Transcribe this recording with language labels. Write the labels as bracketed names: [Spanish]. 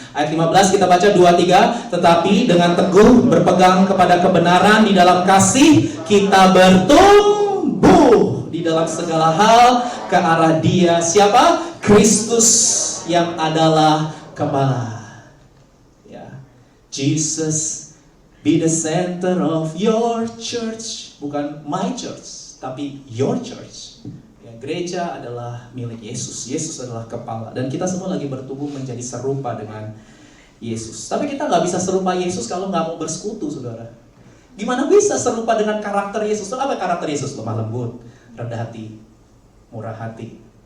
[Indonesian] Ayat 15 kita baca 2, 3. Tetapi dengan teguh berpegang kepada kebenaran di dalam kasih, kita bertumbuh di dalam segala hal ke arah Dia. Siapa? Kristus yang adalah kepala. [English] Ya, Jesus be the center of your church. Bukan my church, tapi your church. [Indonesian] Ya, gereja adalah milik Yesus. Yesus adalah kepala. Dan kita semua lagi bertumbuh menjadi serupa dengan Yesus. Tapi kita nggak bisa serupa Yesus kalau nggak mau bersekutu, saudara. Gimana bisa serupa dengan karakter Yesus? Apa karakter Yesus? Lemah lembut, rendah hati, murah hati.